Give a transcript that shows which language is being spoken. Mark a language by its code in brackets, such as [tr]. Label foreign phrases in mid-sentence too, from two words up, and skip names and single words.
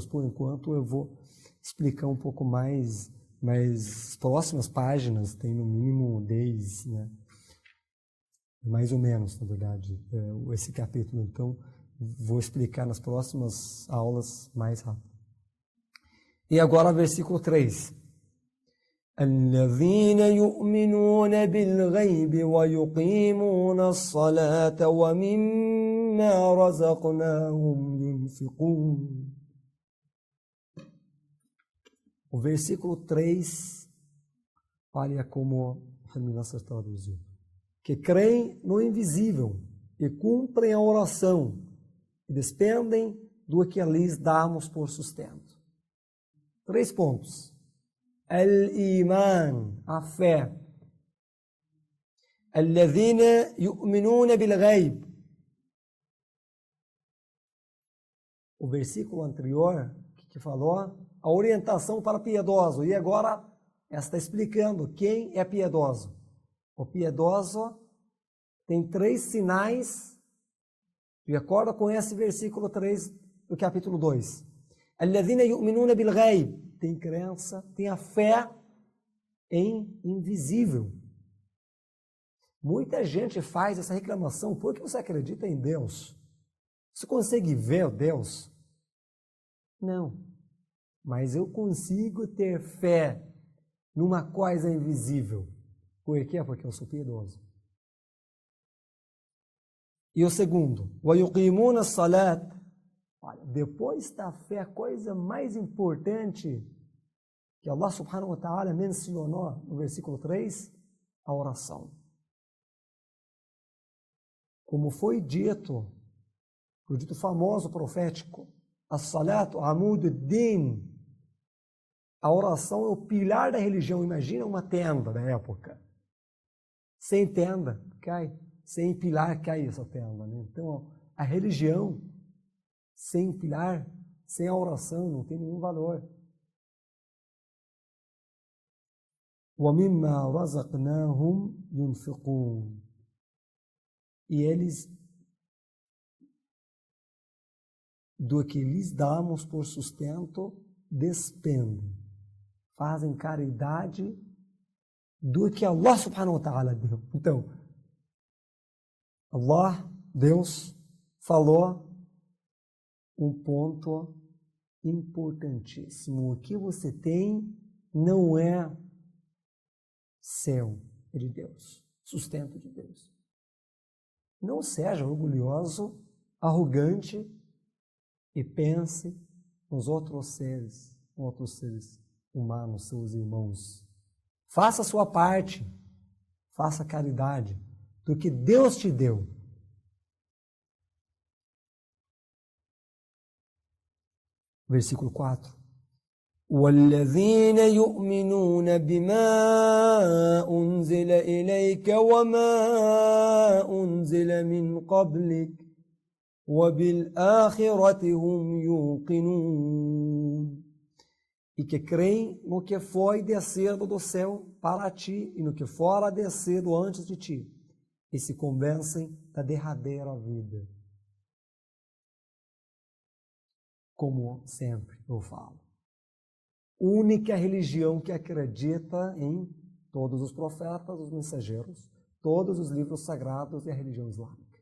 [pt] Por enquanto eu vou explicar um pouco mais as próximas páginas, tem no mínimo 10, né? Mais ou menos, na verdade, esse capítulo. Então, vou explicar nas próximas aulas mais rápido. E agora, versículo 3. [ar] الذين يؤمنون بالغيب ويقيمون الصلاة ومما رزقناهم ينفقون. [pt] O versículo 3, olha como a Minas traduziu. Que creem no invisível e cumprem a oração e despendem do que lhes damos por sustento. 3 pontos. Al-Iman, a fé. [ar] الذين يؤمنون بالغيب. [pt] O versículo anterior que falou a orientação para piedoso. E agora está explicando quem é piedoso. O piedoso tem 3 sinais de acordo com esse versículo 3 do capítulo 2. [ar] الذين يؤمنون بالغيب. [pt] Tem crença, tem a fé em invisível. Muita gente faz essa reclamação. Por que você acredita em Deus? Você consegue ver Deus? Não. Mas eu consigo ter fé numa coisa invisível. Por quê? Porque eu sou piedoso. E o segundo, [ar] وَيُقِيمُونَ الصَّلَاةَ. [pt] Olha, depois da fé, a coisa mais importante que Allah [ar] سبحانه وتعالى [pt] mencionou no versículo 3, a oração. Como foi dito, o dito famoso profético, [ar] الصلاة عماد الدين, [pt] a oração é o pilar da religião. Imagina uma tenda da época. Sem tenda, cai. Sem pilar, cai essa tenda. Né? Então, a religião sem pilar, sem a oração, não tem nenhum valor. [ar] وَمِمَّا رَزَقْنَاهُمْ يُنْفِقُونَ. [pt] E eles, do que lhes damos por sustento, despendem. Fazem caridade do que Allah [ar] سبحانه وتعالى [pt] deu. Então, Allah, Deus, falou um ponto importantíssimo. O que você tem não é seu, é de Deus, sustento de Deus. Não seja orgulhoso, arrogante e pense nos outros seres humanos, seus irmãos. Faça a sua parte, faça caridade do que Deus te deu. Versículo 4. [ar] وَالَّذِينَ يُؤْمِنُونَ بِمَا أُنْزِلَ إِلَيْكَ وَمَا أُنْزِلَ مِنْ قَبْلِكَ وَبِالْآخِرَةِ هُمْ يُوقِنُونَ. [pt] e que creem no que foi descido do céu para ti e no que fora descido antes de ti, e se convencem da derradeira vida. Como sempre eu falo, única religião que acredita em todos os profetas, os mensageiros, todos os livros sagrados e a religião islâmica.